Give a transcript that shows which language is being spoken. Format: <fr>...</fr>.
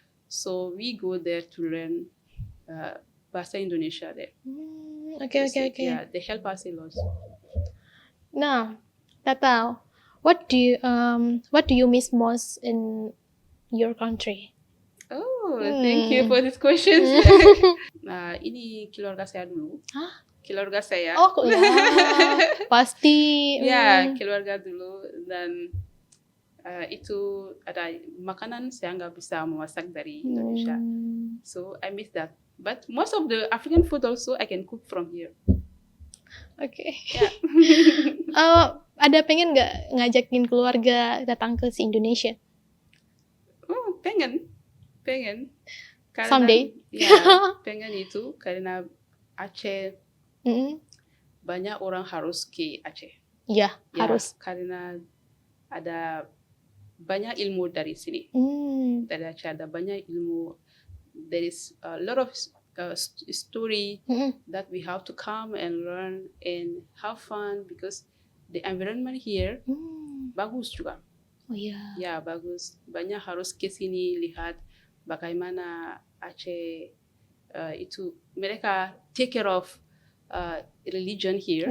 <en>So we go there to learn bahasa Indonesia there. Okay. Yeah, they help us a lot. Nah, Tata, what do you miss most in your country? Oh, thank you for this question.</en> <id>Nah, ini keluarga saya dulu. Keluarga saya. Oh, ya, pasti. Ya, keluarga dulu. Dan itu ada makanan saya nggak bisa memasak dari Indonesia.</id> <en>So I miss that. But most of the African food also I can cook from here. Okay. Yeah.</en> <id>Ada pengen nggak ngajakin keluarga datang ke Indonesia? Oh, pengen. Karena,</id> <en>someday.</en> <id>Ya, pengen itu karena Aceh banyak orang harus ke Aceh. Ya, harus. Karena ada banyak ilmu dari sini. Dari Aceh ada banyak ilmu.</id> <en>There is a lot of story that we have to come and learn and have fun because the environment here</en> <id>bagus juga. Oh iya. Ya, bagus. Banyak harus ke sini lihat bagaimana Aceh itu mereka</id> <en>take care of religion here.</en>